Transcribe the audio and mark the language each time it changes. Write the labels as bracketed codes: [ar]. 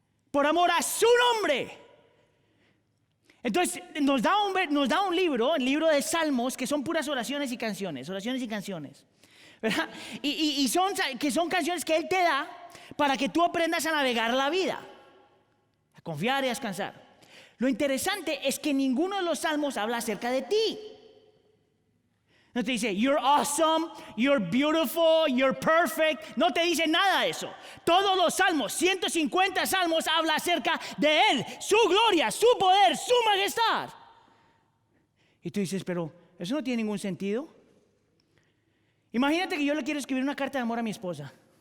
[es] Por amor a su nombre. Entonces nos da un libro, el libro de Salmos, que son puras oraciones y canciones, ¿verdad? Y son canciones que Él te da para que tú aprendas a navegar la vida. confiar y descansar. Lo interesante es que ninguno de los salmos habla acerca de ti. No te dice, [en] you're awesome, you're beautiful, you're perfect. [es] No te dice nada de eso. Todos los salmos, 150 salmos, habla acerca de Él, su gloria, su poder, su majestad. Y tú dices, pero eso no tiene ningún sentido. Imagínate que yo le quiero escribir una carta de amor a mi esposa.